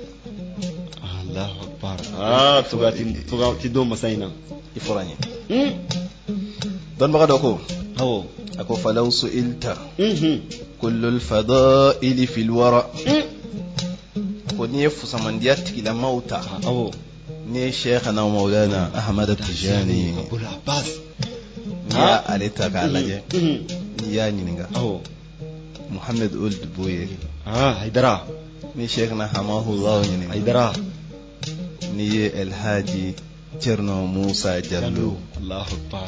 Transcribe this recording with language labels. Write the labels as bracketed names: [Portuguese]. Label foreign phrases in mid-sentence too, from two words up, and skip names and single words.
[Arabic] الله أكبر. [Bambara] togoya ti dɔn masa in na. i fɔra n ye. dɔnnibaga dɔ ko. awɔ. a ko falaw su'ilta. [Arabic] كل الفضائل في الورى. [Bambara] ko n'i ye fusamandiya tigilamaw ta. awɔ. ni ye sheikhana maulana ahmad tijani. abul abbas. n'i y'a ale ta k'a lajɛ. n'i y'a ɲininka. awɔ. muhammed old boye. haidara. ni sheikhana hamahullah ɲininka. haidara. n'i ye elhaji cerno musa jallo. [Arabic] الله أكبر.